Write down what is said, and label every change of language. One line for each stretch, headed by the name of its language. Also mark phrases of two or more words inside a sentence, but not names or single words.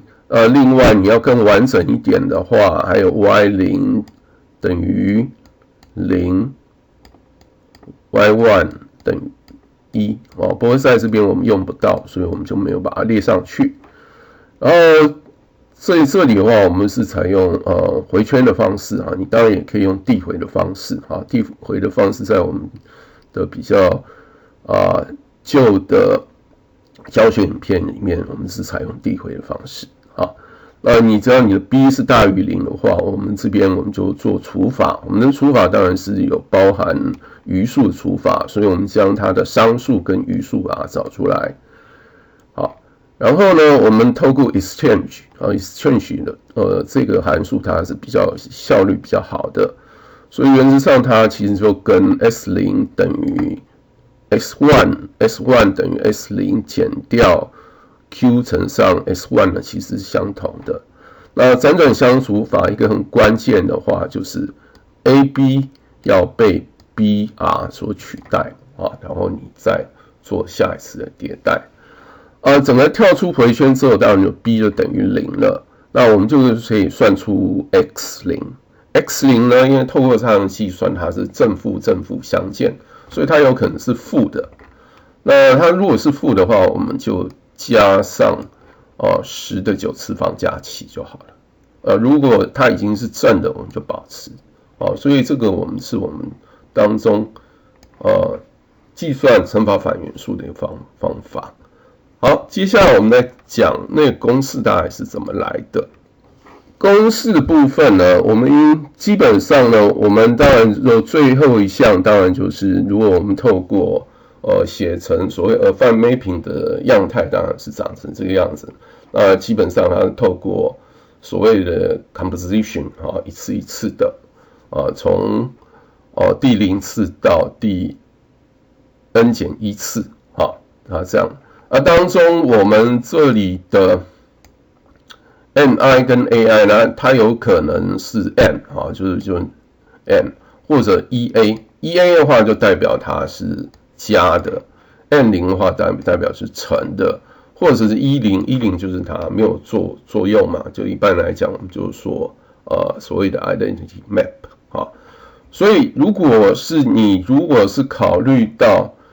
Chinese: 另外你要更完整一點的話，還有 Y0 等於0 ，Y1 等於1哦。不過在這邊我們用不到，所以我們就沒有把它列上去。然後所以這裡的話，我們是採用回圈的方式啊，你當然也可以用遞回的方式啊。遞回的方式在我們的比較舊的教學影片裡面，我們是採用遞回的方式啊。那你只要你的 b 是大於0的話，我們這邊我們就做除法。我們的除法當然是有包含餘數的除法，所以我們將它的商数跟余数把它找出来。好，然後呢，我們透過
English: exchange exchange
Chinese: 的這個函數它是比較效率比較好的，所以原則上它其實就跟 S0 等於 S1 等於 S0 減掉 Q 乘上 S1 呢，其實是相同的。那輾轉相除法一個很關鍵的話，就是 AB 要被 BR 所取代啊，然後你再做下一次的迭代。整個跳出回圈之後，當然就 B 就等於0了。那我們就可以算出 X0。X0 呢，因為透過這樣計算，它是正負相間，所以它有可能是負的。那它如果是負的話，我們就加上10的9次方加7就好了。如果它已經是正的，我們就保持。所以这個我們當中計算乘法反元素的一個方法。好，接下來我們來講那個公式大概是怎麼來的。公式的部分呢，我們基本上呢，我們當然最後一項当然就是如果我們透過寫成所謂
English: affine mapping
Chinese: 的樣態，當然是長成這個樣子。那基本上它透過所謂的 composition 一次一次的從第0次到第 n 減1次它這樣。當中我們這裡的 mi 跟 ai 呢，它有可能是 n 就 n 或者 ea 的話就代表它是加的 ，n0 的話代表是乘的，或者是10就是它沒有作用嘛，就一般來講我們就說所謂的
English: identity map
Chinese: 所以如果是考慮到